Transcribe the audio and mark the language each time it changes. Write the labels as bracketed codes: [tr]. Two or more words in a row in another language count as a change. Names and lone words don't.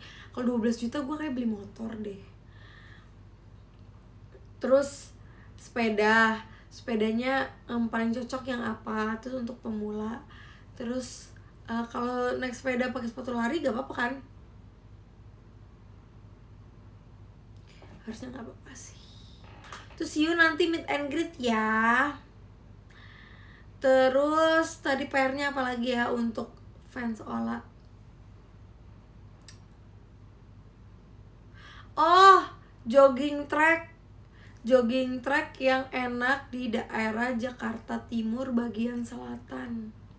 [id] Kalau 12 juta gue kayak beli motor deh. Terus sepedanya paling cocok yang apa? Terus untuk pemula. Terus kalau naik sepeda pakai sepatu lari gak apa-apa kan? Harusnya gak apa-apa sih. Terus [en] see you [id] nanti [en] meet and greet [id] ya. Terus tadi PR-nya apa lagi ya untuk fans Ola? Oh, [en] jogging track [id] yang enak di daerah Jakarta Timur bagian selatan.